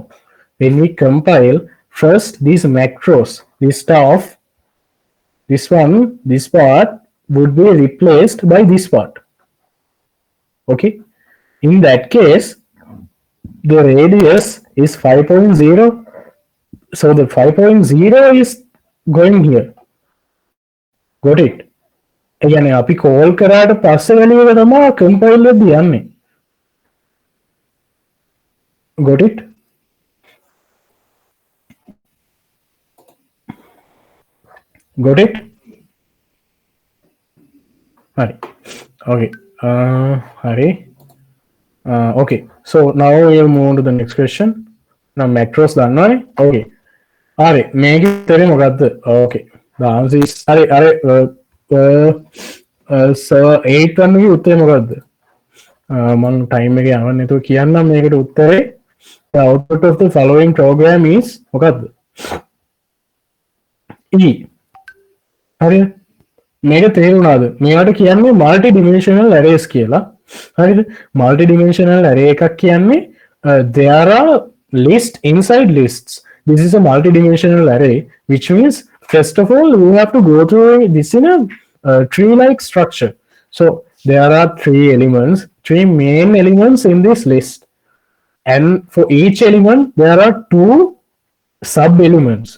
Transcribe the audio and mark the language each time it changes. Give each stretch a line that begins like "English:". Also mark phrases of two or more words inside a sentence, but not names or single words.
English: When we compile, first these macros, this stuff, this one, this part would be replaced by this part. Okay. In that case, the radius is 5.0. So the 5.0 is going here. Got it? Again,
Sinhala: අපි call කරාට පස්සේ value එක තමයි compile වෙද්දී යන්නේ.
English: Got it? Got it? Hurry. Okay. Hurry. Okay. So now we'll move on to the next question. Now macros දන්නවනේ. Okay. හරි.
Sinhala: මේකේ උත්තරේ මොකද්ද?
English: Okay. The answer is so 8
Sinhala: වන්නගේ උත්තරේ මොකද්ද? මම ටයිම් එකේ යවන්න නැතුව කියන්නම් මේකට උත්තරේ.
English: The output of the following program is මොකද්ද?
Sinhala: E. හරිද? මේක තේරුණාද? මේවට කියන්නේ
English: multi dimensional arrays
Sinhala: කියලා. හරිද?
English: Multi dimensional array
Sinhala: එකක් කියන්නේ
English: there are lists inside lists. This is a multi dimensional array, which means first of all we have to go through this in a tree like structure. So there are 3 elements, 3 main elements in this list, and for each element there are 2 sub elements.